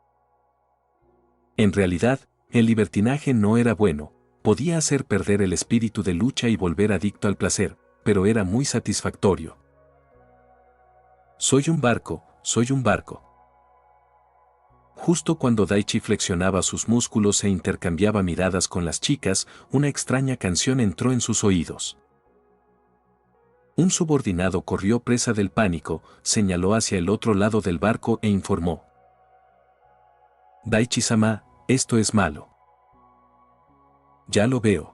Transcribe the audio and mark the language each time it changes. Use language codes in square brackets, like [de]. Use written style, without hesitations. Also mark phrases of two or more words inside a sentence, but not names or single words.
[es] En realidad, el libertinaje no era bueno, podía hacer perder el espíritu de lucha y volver adicto al placer, pero era muy satisfactorio. Soy un barco, soy un barco. Justo cuando Daichi flexionaba sus músculos e intercambiaba miradas con las chicas, una extraña canción entró en sus oídos. Un subordinado corrió presa del pánico, señaló hacia el otro lado del barco e informó. Daichi-sama, esto es malo. Ya lo veo.